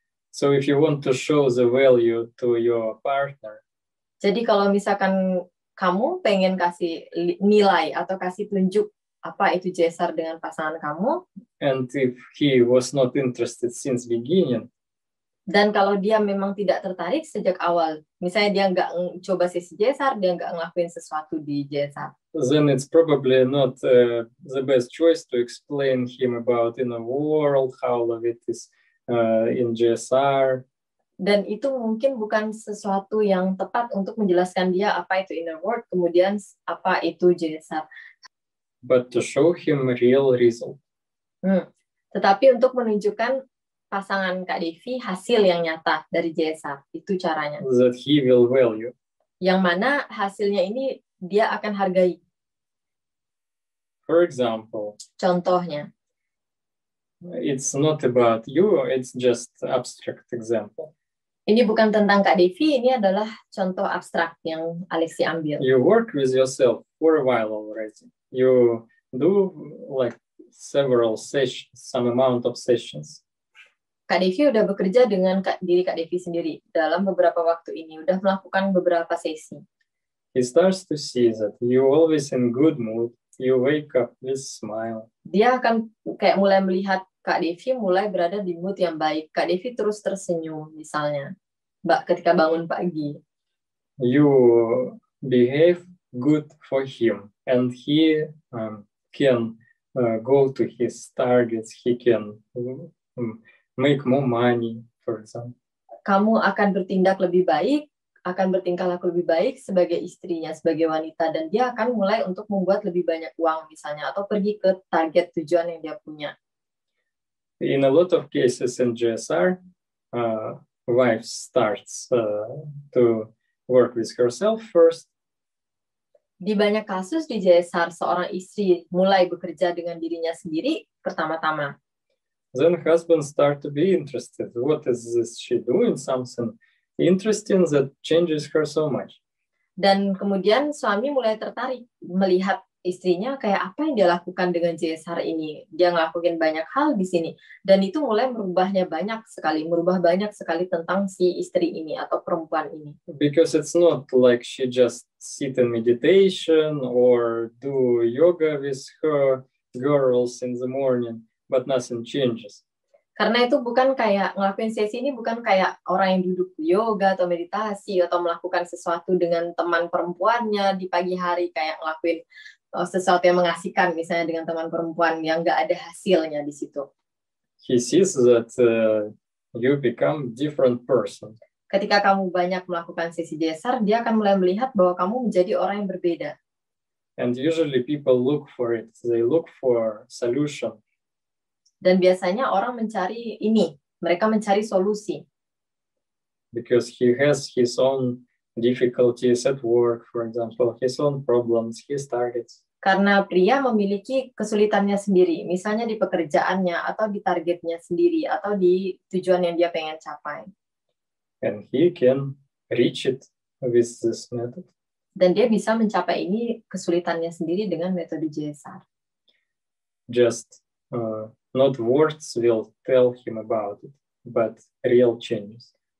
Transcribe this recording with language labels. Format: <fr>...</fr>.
<en>So if you want to show the value to your partner,</en> <id>jadi kalau misalkan kamu pengen kasih nilai atau kasih tunjuk apa itu GSR dengan pasangan kamu,</id> <en>and if he was not interested since beginning,</en> <id>dan kalau dia memang tidak tertarik sejak awal, misalnya dia nggak coba sesi GSR, dia nggak ngelakuin sesuatu di GSR,</id> <en>then it's probably not the best choice to explain him about inner world, how of it is in GSR.</en> <id>Dan itu mungkin bukan sesuatu yang tepat untuk menjelaskan dia apa itu inner world, kemudian apa itu GSR.</id> <en>But to show him real result.</en> <id>Tetapi untuk menunjukkan pasangan Kak Devi hasil yang nyata dari GSR, itu caranya.</id> <en>That he will value.</en> <id>Yang mana hasilnya ini dia akan hargai.</id> <en>For example,</en> <id>contohnya,</id> <en>it's not about you, it's just abstract example.</en> <id>Ini bukan tentang Kak Devi, ini adalah contoh abstrak yang Alexi ambil.</id> <en>You work with yourself for a while already. You do like several sessions, some amount of sessions.</en> <id>Kak Devi udah bekerja dengan diri Kak Devi sendiri dalam beberapa waktu ini, udah melakukan beberapa sesi.</id> <en>He starts to see that you always in good mood, you wake up with smile.</en> <id>Dia akan kayak mulai melihat Kak Devi mulai berada di mood yang baik. Kak Devi terus tersenyum misalnya, ketika bangun pagi.</id> <en>You behave good for him, and he can go to his targets. He can make more money, for example.</en> <id>Kamu akan bertindak lebih baik, akan bertingkah laku lebih baik sebagai istrinya, sebagai wanita, dan dia akan mulai untuk membuat lebih banyak uang misalnya, atau pergi ke target tujuan yang dia punya.</id> <en>In a lot of cases in GSR, wife starts to work with herself first.</en> <id>Di banyak kasus di JSR, seorang istri mulai bekerja dengan dirinya sendiri pertama-tama.</id> <en>Then husband start to be interested. What is this she doing? Something interesting that changes her so much.</en> <id>Dan kemudian suami mulai tertarik melihat istrinya kayak apa yang dia lakukan dengan JSR ini. Dia ngelakuin banyak hal di sini. Dan itu mulai merubah banyak sekali tentang si istri ini atau perempuan ini.</id> <en>Because it's not like she just sit in meditation or do yoga with her girls in the morning, but nothing changes.</en> <id>Karena itu bukan kayak ngelakuin sesi ini bukan kayak orang yang duduk yoga atau meditasi atau melakukan sesuatu dengan teman perempuannya di pagi hari kayak ngelakuin sesuatu yang mengasihkan misalnya dengan teman perempuan yang nggak ada hasilnya di situ.</id> <en>He sees that you become different person.</en> <id>Ketika kamu banyak melakukan sesi JSR, dia akan mulai melihat bahwa kamu menjadi orang yang berbeda.</id> <en>And usually people look for it. They look for solution.</en> <id>Dan biasanya orang mencari ini, mereka mencari solusi.</id> <en>Because he has his own difficulties at work, for example, his own problems, his targets.</en> <id>Karena pria memiliki kesulitannya sendiri, misalnya di pekerjaannya atau di targetnya sendiri atau di tujuan yang dia pengen capai.</id> <en>And he can reach it with this method.</en> <id>Dan dia bisa mencapai ini kesulitannya sendiri dengan metode JSR.</id> <en>Just not words will tell him about it, but real changes.</en>